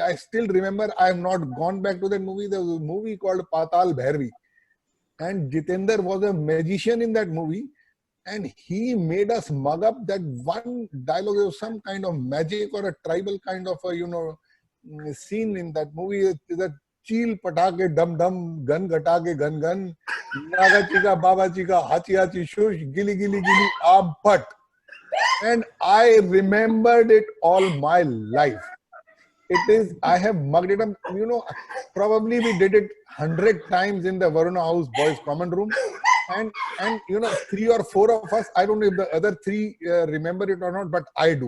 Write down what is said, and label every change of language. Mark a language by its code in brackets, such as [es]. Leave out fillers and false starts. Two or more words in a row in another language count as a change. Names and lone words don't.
[en] I still remember, I have not gone back to that movie. There was a movie called Patal Bhairavi. And Jitender was a magician in that movie. And he made us mug up that one dialogue. There was some kind of magic or a tribal kind of a, scene in that movie. That cheel patake dum dum, gun gatake gun gun, naga chika baba chika hachi hachi shush, gili gili gili aam pat. And I remembered it all my life. It is, I have mugged it up, probably we did it 100 times in the Varuna House boys common room. And 3 or 4 of us, I don't know if the other 3 remember it or not, but I do.